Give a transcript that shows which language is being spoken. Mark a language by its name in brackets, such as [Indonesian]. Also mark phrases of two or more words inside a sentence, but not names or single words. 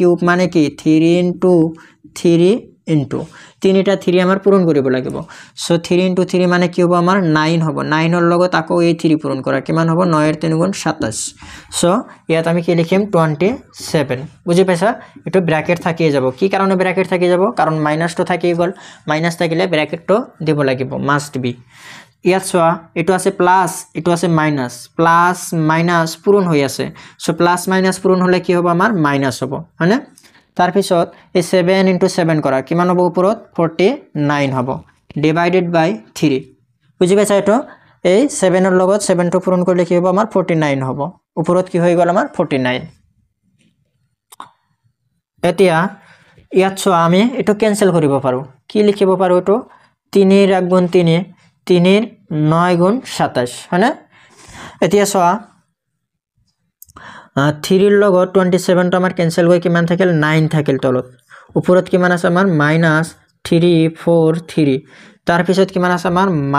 [Assamese] আমাৰ 3 কিউব মানে কি 3 into 3 into তিনিটা 3 আমাৰ পূৰণ কৰিব লাগিব সো 3 * 3 মানে কি হ'ব আমাৰ 9 হ'ব 9 ৰ লগত আকৌ এই 3 পূৰণ কৰা কিমান হ'ব 9 ৰ 3 গুণ 27 সো ইয়াত আমি কি লিখিম 27 বুজি পাইছা এটো ব্র্যাকেট থাকিয়ে যাব কি কাৰণে ব্র্যাকেট থাকি যাব কাৰণ মাইনাস তো থাকি গল মাইনাস থাকিলে ব্র্যাকেট তো দিব লাগিব [English] must be [Assamese] ইয়াত সোয়া এটো আছে প্লাস এটো আছে মাইনাস প্লাস মাইনাস পূরণ হৈ আছে সো প্লাস মাইনাস পূরণ হলে কি হবে আমার মাইনাস হবে হয়নে তার পিছত এই 7 * 7 করা কিমান হবে উপরত 49 হবে [English] divided by [Assamese] 3 বুঝি পাইছা এটো এই 7 এর লগত 7 টো পূরণ করলে কি হবে আমার 49 হবে উপরত কি হৈ গল আমার 49 এতিয়া ইয়াত সোয়া আমি এটো ক্যান্সেল কৰিব পাৰো কি লিখিব পাৰো এটো 3 ৰ 1 গুণ 3 3 ৰ 9 গুণ 27 হয়নে এতিয়া সোয়া 3 ৰ লগত 27 টো আমাৰ ক্যান্সেল হৈ কিমান থাকিল 9 থাকিল তলত উপৰত কিমান আছে আমাৰ -343 তাৰ পিছত কিমান আছে আমাৰ